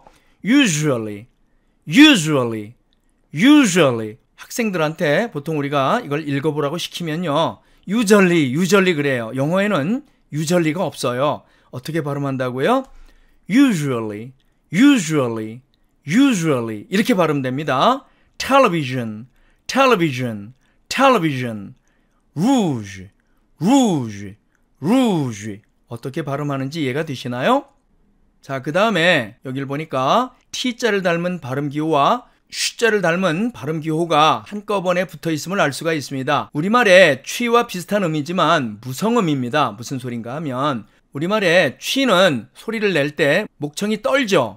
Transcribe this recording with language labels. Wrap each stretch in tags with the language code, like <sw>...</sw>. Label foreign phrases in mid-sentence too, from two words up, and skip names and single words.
<ko>usually. 학생들한테 보통 우리가 이걸 읽어보라고 시키면요, usually 그래요. 영어에는 usually가 없어요. 어떻게 발음한다고요? usually 이렇게 발음됩니다.</ko> <en>television, television, television. rouge, rouge, rouge.</en> <ko>어떻게 발음하는지 이해가 되시나요? 자, 그 다음에 여기를 보니까 T자를 닮은 발음기호와 X자를 닮은 발음기호가 한꺼번에 붙어 있음을 알 수가 있습니다. 우리말에 취와 비슷한 음이지만 무성음입니다. 무슨 소린가 하면 우리말에 취는 소리를 낼 때 목청이 떨죠.</ko>